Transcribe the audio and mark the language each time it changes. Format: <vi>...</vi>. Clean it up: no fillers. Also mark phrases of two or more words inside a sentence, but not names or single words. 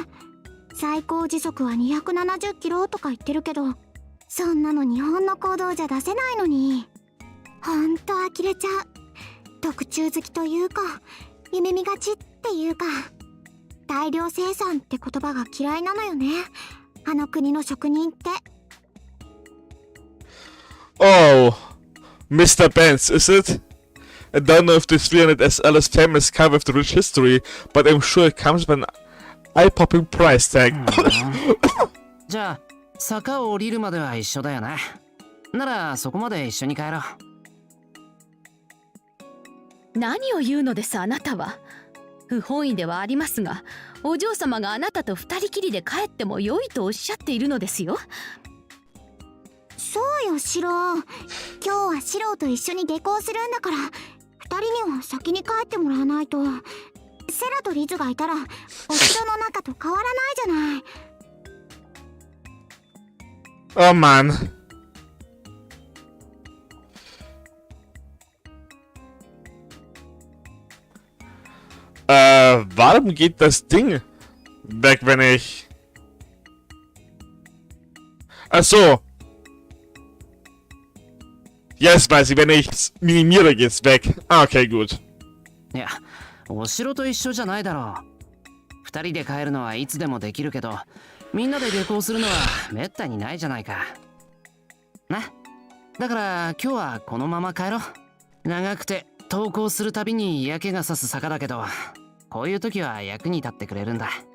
<ja>最高時速は270キロとか言ってるけど、そんなの日本の公道じゃ出せないのに。ほんと呆れちゃう。特注好きというか、夢見がちっていうか、大量生産って言葉が嫌いなのよね、あの国の職人って。</ja> <en>Oh, Mr. Benz, is it? I don't know if this 300SL is famous car with the rich history, but I'm sure it comes with an eye-popping price tag.</en> <ja>じゃあ坂を降りるまでは一緒だよな。ならそこまで一緒に帰ろう。何を言うのですあなたは。不本意ではありますが、お嬢様があなたと二人きりで帰っても良いとおっしゃっているのですよ。そうよ、シロ。今日はシロと一緒に下校するんだから、二人には先に帰ってもらわないと。セラとリズがいたらお城の中と変わらないじゃない。</ja> <en>Oh man.</en> <de>Warum geht das Ding weg, wenn ich... Ach so. Jetzt weiß ich, wenn ich es minimiere, geht's weg. Ah, okay, gut.</de> <ja>いや、お城と一緒じゃないだろう。二人で帰るのはいつでもできるけど、みんなで下校するのはめったにないじゃないか。な。だから今日はこのまま帰ろう。長くて登校するたびに嫌気がさす坂だけど、こういう時は役に立ってくれるんだ。は</ja>